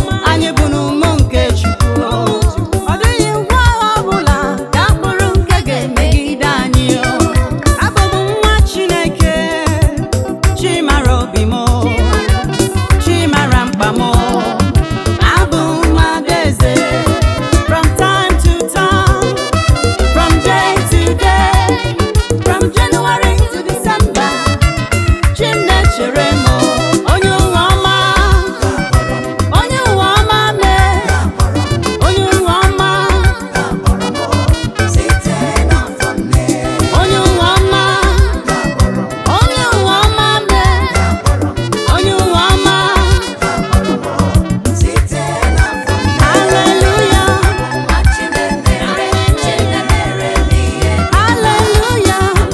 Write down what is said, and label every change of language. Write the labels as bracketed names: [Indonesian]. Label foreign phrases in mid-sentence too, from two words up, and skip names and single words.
[Igbo] Anyị bụ n'ụmụ nke Chukwu. Ọ dịghị ngwa agha ọbụla Ka mkpụrụ nke ga-emegide anyị, o. Abụ m nwa Chineke, chi mara obi m, o. Chi mara mkpa m, o. Abụ m adaeze. [English] From time to time, from day to day, from January to December, [Igbo] chi m na-echere m, o. Onye ụwa ọma, onye ụwa ọma mee, onye ụwa ọma, Onye ụwa ọma, onye ụwa ọma mee, onye ụwa ọma, hallelujah, hallelujah.